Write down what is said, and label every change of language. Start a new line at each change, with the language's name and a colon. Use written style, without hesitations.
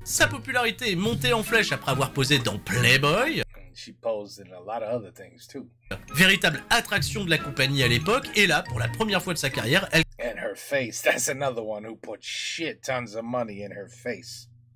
French: Sa popularité est montée en flèche après avoir posé dans Playboy.
English: She posed in a lot of other things too.
French: Véritable attraction de la compagnie à l'époque, et là, pour la première fois de sa carrière, elle...
English: And her face, that's another one who put shit tons of money in her face.